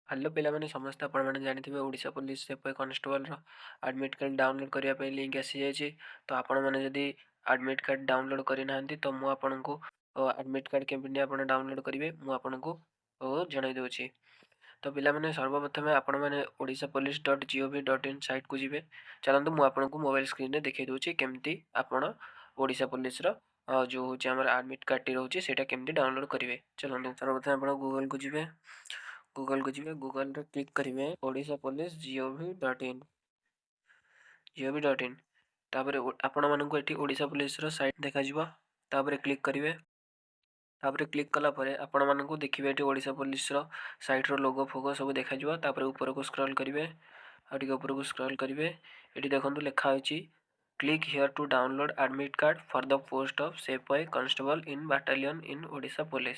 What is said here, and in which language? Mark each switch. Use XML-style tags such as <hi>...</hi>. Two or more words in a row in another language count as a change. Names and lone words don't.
<or>ହ୍ୟାଲୋ ପିଲାମାନେ ସମସ୍ତେ ଆପଣମାନେ ଜାଣିଥିବେ ଓଡ଼ିଶା ପୋଲିସ ସେପଇ କନେଷ୍ଟବଲର</or> <en>admit card download</en> <or>କରିବା ପାଇଁ ଲିଙ୍କ୍ ଆସିଯାଇଛି। ତ ଆପଣମାନେ ଯଦି</or> <en>admit card download</en> <or>କରିନାହାନ୍ତି ତ ମୁଁ ଆପଣଙ୍କୁ</or> <en>admit card</en> <or>କେମିତି ଆପଣ ଡାଉନଲୋଡ଼ କରିବେ ମୁଁ ଆପଣଙ୍କୁ ଜଣାଇ ଦେଉଛି। ତ ପିଲାମାନେ ସର୍ବପ୍ରଥମେ ଆପଣମାନେ odishapolice.gov.in ସାଇଟ୍କୁ ଯିବେ। ଚାଲନ୍ତୁ ମୁଁ ଆପଣଙ୍କୁ ମୋବାଇଲ ସ୍କ୍ରିନ୍ରେ ଦେଖାଇ ଦେଉଛି କେମିତି ଆପଣ ଓଡ଼ିଶା ପୋଲିସର ଯେଉଁ ହେଉଛି ଆମର ଆଡ଼ମିଟ୍ କାର୍ଡ଼ଟି ରହୁଛି ସେଇଟା କେମିତି ଡାଉନଲୋଡ଼ କରିବେ। ଚାଲନ୍ତୁ ସର୍ବପ୍ରଥମେ ଆପଣ ଗୁଗଲକୁ ଯିବେ। ଗୁଗଲରେ କ୍ଲିକ୍ କରିବେ odishapolice.gov.in ତାପରେ ଆପଣମାନଙ୍କୁ ଏଠି ଓଡ଼ିଶା ପୋଲିସର ସାଇଟ୍ ଦେଖାଯିବ। ତାପରେ କ୍ଲିକ୍ କରିବେ। ତାପରେ କ୍ଲିକ୍ କଲା ପରେ ଆପଣମାନଙ୍କୁ ଦେଖିବେ ଏଠି ଓଡ଼ିଶା ପୋଲିସର ସାଇଟ୍ର ଲୋଗୋ ଫୋଗୋ ସବୁ ଦେଖାଯିବ। ତାପରେ ଉପରକୁ ସ୍କ୍ରଲ୍ କରିବେ, ଆଉ ଟିକେ ଉପରକୁ ସ୍କ୍ରଲ୍ କରିବେ। ଏଠି ଦେଖନ୍ତୁ ଲେଖା ହୋଇଛି</or> <en>click here to download admit card for the post of sepoy constable in battalion in Odisha Police.</en>